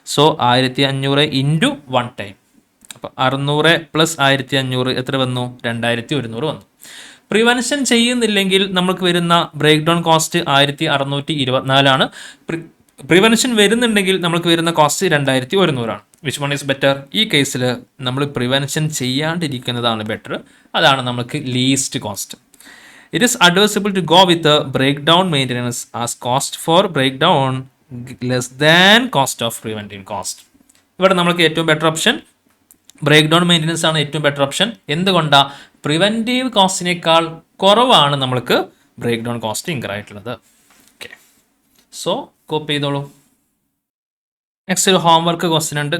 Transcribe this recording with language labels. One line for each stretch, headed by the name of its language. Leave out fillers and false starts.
Malayalam: So 1500 into 1 time. അപ്പോൾ 600 plus 1500 എത്ര വന്നു? 2100 വന്നു. പ്രിവെൻഷൻ ചെയ്യുന്നില്ലെങ്കിൽ നമുക്ക് വരുന്ന ബ്രേക്ക് ഡൗൺ കോസ്റ്റ് 1624 ആണ്. പ്രിവെൻഷൻ വരുന്നുണ്ടെങ്കിൽ നമുക്ക് വരുന്ന കോസ്റ്റ് 2100 ആണ്.
English: Which one is better?
Malayalam: ഈ കേസിൽ നമ്മൾ പ്രിവെൻഷൻ ചെയ്യാണ്ടിരിക്കുന്നതാണ് ബെറ്റർ. അതാണ് നമുക്ക് least cost.
English: It is advisable to go with the breakdown maintenance as cost for breakdown less than cost of preventive cost.
Malayalam: ഇവിടെ നമുക്ക് ഏറ്റവും better option break down maintenance ആണ്. ഏറ്റവും ബെറ്റർ ഓപ്ഷൻ എന്തുകൊണ്ടാണ്? പ്രിവെൻറ്റീവ് കോസ്റ്റിനേക്കാൾ കുറവാണ് നമ്മൾക്ക് ബ്രേക്ക് ഡൗൺ കോസ്റ്റ് ഇൻകർ ആയിട്ടുള്ളത്. Okay, so copy ചെയ്തോളൂ. നെക്സ്റ്റ് ഒരു ഹോംവർക്ക് ക്വസ്റ്റ്യൻ ഉണ്ട്.